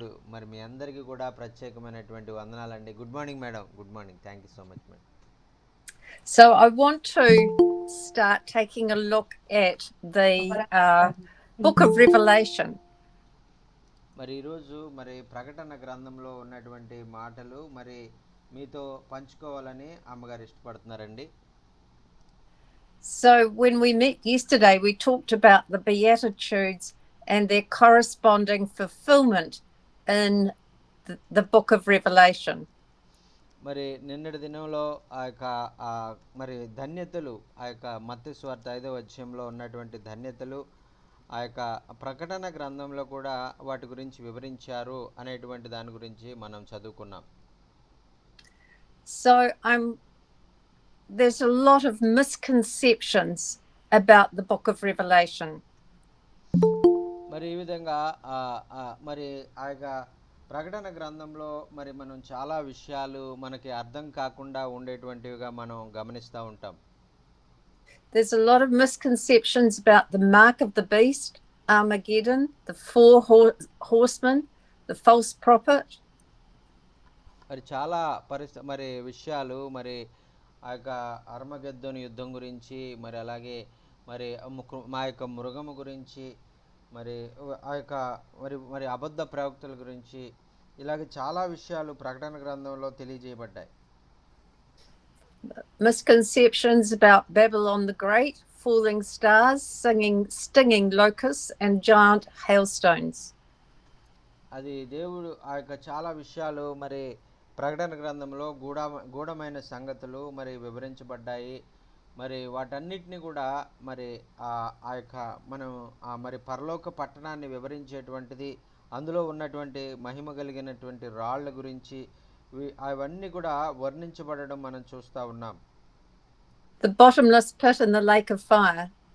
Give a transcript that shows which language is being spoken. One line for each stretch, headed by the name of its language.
Telugu: దేవుడు మరి మీ అందరికీ కూడా ప్రత్యేకమైనటువంటి వందనాలండి.
English: Good morning madam. Good morning. Thank you so much madam. So, I want to start taking a look at the book of Revelation.
Telugu: మరి ఈరోజు మరి ప్రకటన గ్రంథంలో ఉన్నటువంటి మాటలు మరి మీతో పంచుకోవాలని అమ్మగారు ఇష్టపడుతున్నారండి.
English: So, when we met yesterday, we talked about the Beatitudes and their corresponding fulfillment in the book of Revelation.
Telugu: మరి నిన్నటి దినంలో ఆ యొక్క మరి ధన్యతలు ఆ యొక్క మత్తయి సువార్త 5వ అధ్యాయంలో ఉన్నటువంటి ధన్యతలు ఆ యొక్క ప్రకటన గ్రంథంలో కూడా వాటి గురించి వివరించారు అనేటువంటి దాని గురించి మనం చదువుకున్నాం.
English: So, there's a lot of misconceptions about the book of Revelation.
Telugu: మరి ఈ విధంగా మరి ఆ యొక్క ప్రకటన గ్రంథంలో మరి మనం చాలా విషయాలు మనకి అర్థం కాకుండా ఉండేటువంటివిగా మనం గమనిస్తూ ఉంటాం.
English: There's a lot of misconceptions about the mark of the beast, Armageddon, the four horsemen, the false prophet.
Telugu: మరి చాలా మరి విషయాలు మరి ఆ యొక్క అర్మగెద్దోని యుద్ధం గురించి మరి అలాగే మరి మా యొక్క మృగము గురించి మరి ఆ యొక్క మరి మరి అబద్ధ ప్రవక్తల గురించి ఇలాగే చాలా విషయాలు ప్రకటన గ్రంథంలో తెలియజేయబడ్డాయి.
English: Misconceptions about Babylon the Great, falling stars, stinging locusts, and giant hailstones.
Telugu: అది దేవుడు ఆ యొక్క చాలా విషయాలు మరి ప్రకటన గ్రంథంలో గూఢమైన సంగతులు మరి వివరించబడ్డాయి. మరి వాటన్నిటిని కూడా మరి ఆ యొక్క మనం మరి పరలోక పట్టణాన్ని వివరించేటువంటిది, అందులో ఉన్నటువంటి మహిమ కలిగినటువంటి రాళ్ల గురించి అవన్నీ కూడా వర్ణించబడడం మనం చూస్తూ ఉన్నాం.
English: The bottomless pit and the lake of fire.